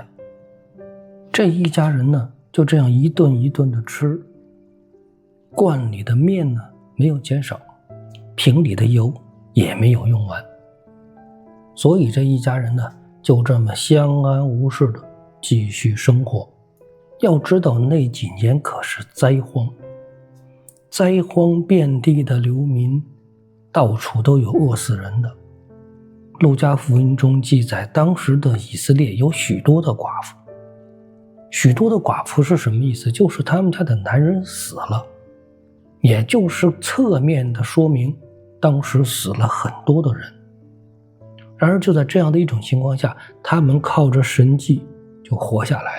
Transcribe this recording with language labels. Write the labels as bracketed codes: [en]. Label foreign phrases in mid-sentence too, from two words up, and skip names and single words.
[zh] 這一家人呢，就這樣一頓一頓的吃，罐裡的麵呢沒有減少，瓶裡的油也沒有用完，所以這一家人呢就這麼相安無事的繼續生活。要知道那幾年可是災荒，災荒遍地的流民，到處都有餓死人的。路加福音中記載，當時的以色列有許多的寡婦。許多的寡婦是什麼意思？就是他們家的男人死了，也就是側面的說明當時死了很多的人。然而就在這樣的一種情況下，他們靠着神蹟就活下來了。